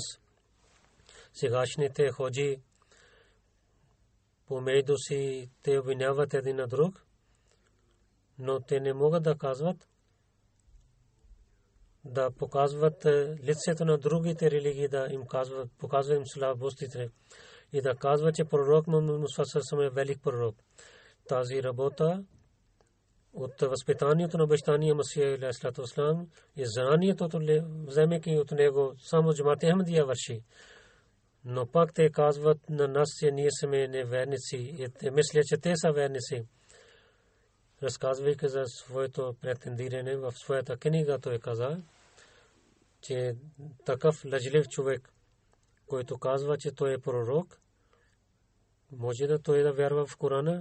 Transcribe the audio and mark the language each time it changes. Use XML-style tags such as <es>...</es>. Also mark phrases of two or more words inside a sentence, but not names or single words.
<bg>Сегашните ходжи помежду си те обвиняват един на друг, но те не могат да казват, да показват лицето на другите религии, да им показват им слабостите и да казват, че пророк Мухаммад Мустафа е велик пророк. Тази работа от възпитанието на обещания Масия</bg> <ar>عليه الصلاة والسلام</ar> <bg>и знанието, вземайки от него, само Джамаат Ахмадия върши. Но пак те казват на нас, че ние сме неверници и те мислят, че те са верници. Разказвайки за своето претендиране в своята книга, той каза, че такъв лъжлив човек, който казва, че той е пророк, може да той да вярва в Корана.</bg>